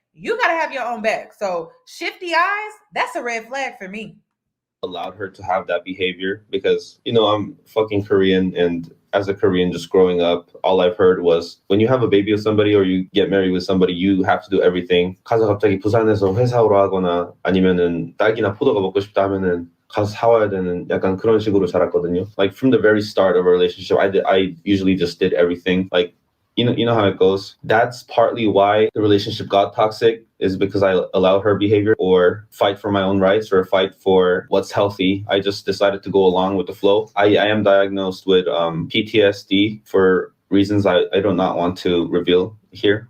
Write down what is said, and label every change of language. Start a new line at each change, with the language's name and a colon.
English: You got to have your own back. So shifty eyes, that's a red flag for me. Allowed her to have that behavior because, I'm fucking Korean, and as a Korean just growing up, all I've heard was when you have a baby with somebody or you get married with somebody, you have to do everything.
Korean: 가서 갑자기 부산에서 회사 오러 하거나 아니면은 딸기나 포도가 먹고 싶다 하면은 가서 사와야 되는 약간 그런 식으로 자랐거든요.
English: Like from the very start of a relationship, I usually just did everything. Like, you know how it goes. That's partly why the relationship got toxic, is because I allowed her behavior or fight for my own rights or fight for what's healthy. I just decided to go along with the flow. I am diagnosed with PTSD for reasons I do not want to reveal here.